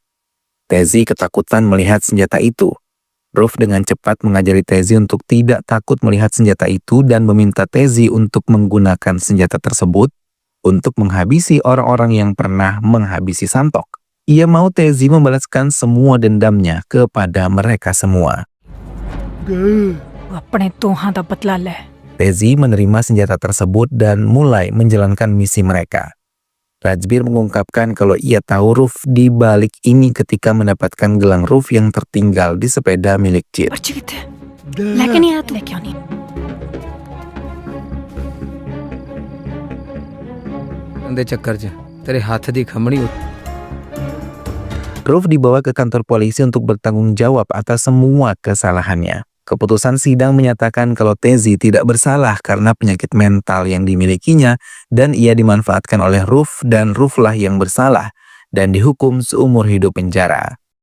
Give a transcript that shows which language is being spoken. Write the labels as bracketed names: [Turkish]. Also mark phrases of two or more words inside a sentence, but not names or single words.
[Indonesian] Tezi ketakutan melihat senjata itu. Ruf dengan cepat mengajari Tezi untuk tidak takut melihat senjata itu dan meminta Tezi untuk menggunakan senjata tersebut untuk menghabisi orang-orang yang pernah menghabisi Santok. Ia mau Tezi membalaskan semua dendamnya kepada mereka semua. [Punjabi] ਆਪਣੇ ਤੋਹਾਂ ਦਾ ਬਦਲਾ ਲੈ। [Indonesian] Tezi menerima senjata tersebut dan mulai menjalankan misi mereka. Rajbir mengungkapkan kalau ia tahu Ruf di balik ini ketika mendapatkan gelang Ruf yang tertinggal di sepeda milik Jit. [Hindi] लेकिन यहाँ तो क्यों नहीं? [Punjabi] ਉਹਦੇ ਚੱਕਰ 'ਚ ਤੇਰੇ ਹੱਥ ਦੀ ਖਮਣੀ [Indonesian] Ruf dibawa ke kantor polisi untuk bertanggung jawab atas semua kesalahannya. Keputusan sidang menyatakan kalau Tezi tidak bersalah karena penyakit mental yang dimilikinya dan ia dimanfaatkan oleh Ruf dan Ruflah yang bersalah dan dihukum seumur hidup penjara.